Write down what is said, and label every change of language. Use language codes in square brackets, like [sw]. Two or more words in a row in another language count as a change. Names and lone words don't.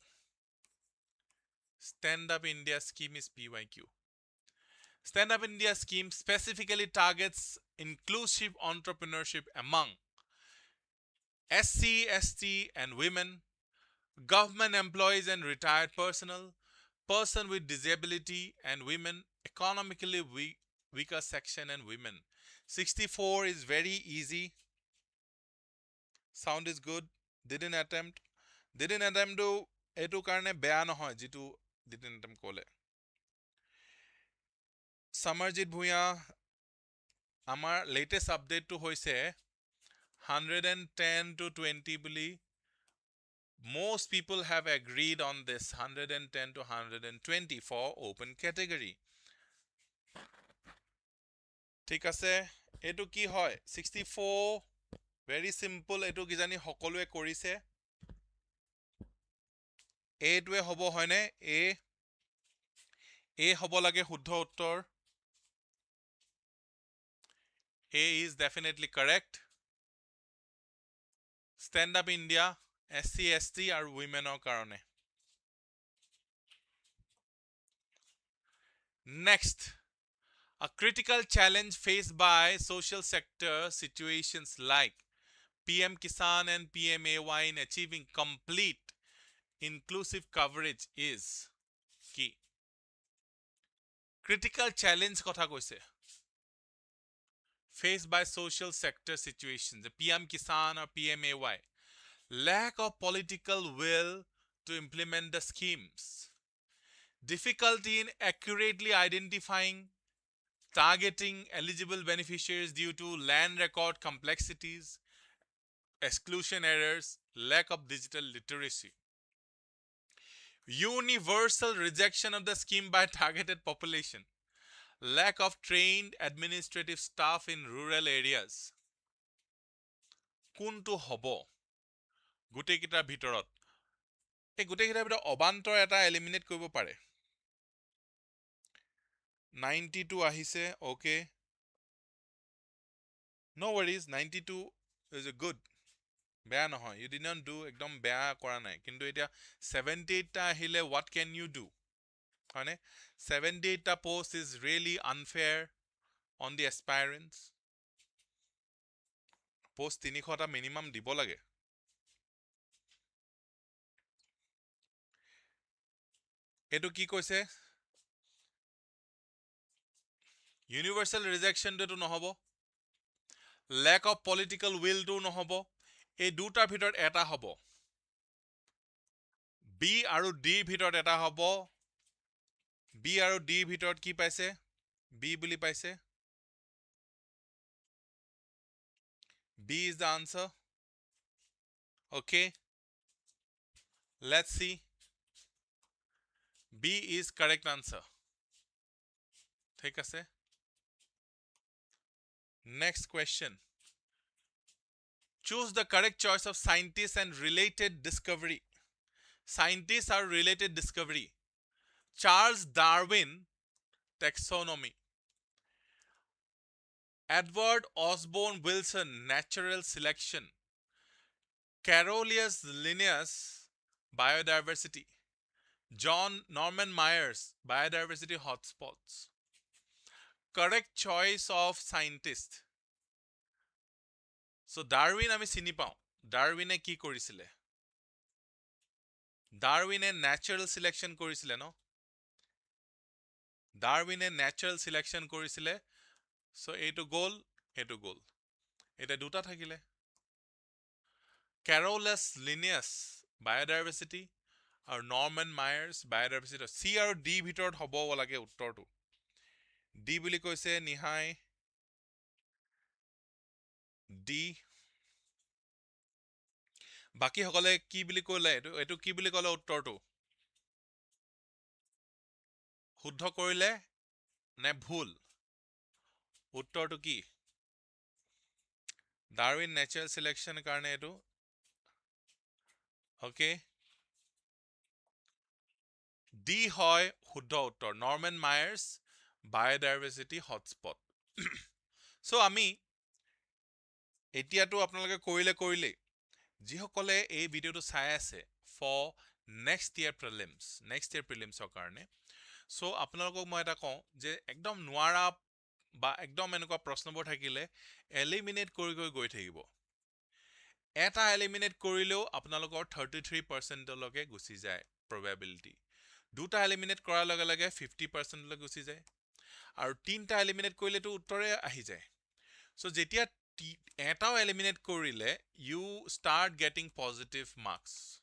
[en] stand up India scheme is PYQ stand up India scheme specifically targets inclusive entrepreneurship among SC, ST and women, government employees and retired personnel, person with disability and women, economically weaker section and women. 64 is very easy. Sound is good. Didn't attempt [as] তো এটো কাৰণে বেয়া নহয় যিটো [en] didn't attempt [as] kole. [en] Samarjit Bhuya amar latest update [as] তো হৈছে [en] 110 to 20 buli most people have agreed on this 110 to 120 for open category [as] ঠিক আছে এটো কি হয় 64 [en] very simple [as] এটো কি জানি সকলোৱে কৰিছে এটোৱে হ'ব হয়নে এ হ'ব লাগে শুদ্ধ উত্তৰ [en] A is definitely correct stand up India SC ST [as] আৰু womenৰ কাৰণে [en] Next, a critical challenge faced by social sector situations like PM Kisan and PMAY in achieving complete inclusive coverage is key. Critical challenge [as] কথা কৈছে. [en] Faced by social sector situations, the PM Kisan or PMAY. Lack of political will to implement the schemes. Difficulty in accurately identifying, targeting eligible beneficiaries due to land record complexities, exclusion errors, lack of digital literacy. Universal rejection of the scheme by targeted population. Lack of trained administrative staff in rural areas. [as] কোনটো হ'ব গোটেইকেইটাৰ ভিতৰত এই গোটেইকেইটাৰ ভিতৰত অবান্তৰ এটা এলিমিনেট কৰিব পাৰে 92 আহিছে [en] okay no worries [as] 92 [en] is a good [as] বেয়া নহয় [en] you did not do [as] একদম বেয়া কৰা নাই কিন্তু এতিয়া 78 টা আহিলে [en] what can you do [as] হয়নে 78 টা [en] post is really unfair on the aspirants [as] post 300 টা minimum দিব লাগে এটো কি কৈছে [en] universal rejection [as] to নহব [en] lack of political will [as] to নহব এই দুটাৰ ভিতৰত এটা হ'ব B আৰু D ভিতৰত এটা হ'ব B আৰু D ভিতৰত কি পাইছে B বুলি পাইছে [en] B is the answer okay let's see B is correct answer [as] ঠিক আছে [en] next question choose the correct choice of scientists and related discovery scientists are related discovery Charles Darwin taxonomy Edward Osborne Wilson natural selection Carolus Linnaeus biodiversity John Norman Myers biodiversity hotspots correct choice of scientist [as] so Darwin আমি চিনি পাওঁ Darwin কি কৰিছিলে Darwin [en] natural selection [as] কৰিছিলে ন Darwin [en] natural selection [as] কৰিছিলে so এইটো গোল এটা দুটা থাকিলে Carolus Linnaeus biodiversity আৰু Norman Myers biodiversity C আৰু D ভিতৰত হ'ব লাগে উত্তৰটো D বুলি কৈছে নিহাই D বাকি সকলে কি বুলি কলে এটো কি বুলি কলে উত্তৰটো শুদ্ধ কৰিলে নে ভুল উত্তৰটো কি Darwin [en] natural selection [as] কাৰণে এটো okay D হয় শুদ্ধ উত্তৰ Norman Myers [en] biodiversity hotspot [as] so আমি এতিয়াটো আপোনালোকে কৰিলে যি সকলে এই ভিডিওটো চাই আছে [en] for next year prelims [as] কাৰণে so আপোনালোকক মই এটা কওঁ যে একদম নোৱাৰা বা একদম এনেকুৱা প্ৰশ্নবোৰ থাকিলে এলিমিনেট কৰি গৈ থাকিব এটা এলিমিনেট কৰিলেও আপোনালোকৰ 33% লকে গুচি যায় probability দুটা এলিমিনেট কৰাৰ লগে লগে 50% লকে গুচি যায় আৰু তিনটা এলিমিনেট কৰিলেটো উত্তৰে আহি যায় so যেতিয়া এটাও এলিমিনেট কৰিলে [en] you start getting positive marks